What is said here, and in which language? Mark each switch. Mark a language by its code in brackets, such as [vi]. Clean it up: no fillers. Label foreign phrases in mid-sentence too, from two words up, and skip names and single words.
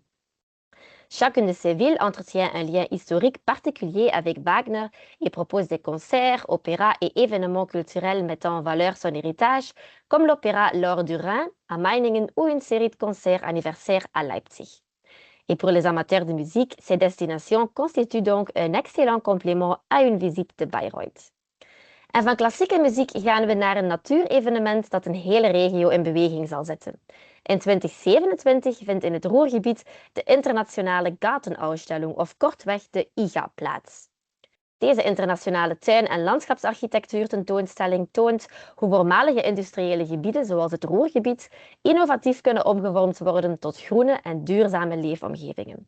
[fr] Chacune de ces villes entretient un lien historique particulier avec Wagner et propose des concerts, opéras et événements culturels mettant en valeur son héritage, comme l'opéra L'Or du Rhin à Meiningen ou une série de concerts anniversaires à Leipzig. Et pour les amateurs de musique, ces destinations constituent donc een excellent complément à une visite de Bayreuth. [nl] En van klassieke muziek gaan we naar een natuurevenement dat een hele regio in beweging zal zetten. In 2027 vindt in het Ruhrgebied de internationale Gartenausstellung of kortweg de IGA plaats. Deze internationale tuin- en landschapsarchitectuur-tentoonstelling toont hoe voormalige industriële gebieden, zoals het Ruhrgebied, innovatief kunnen omgevormd worden tot groene en duurzame leefomgevingen.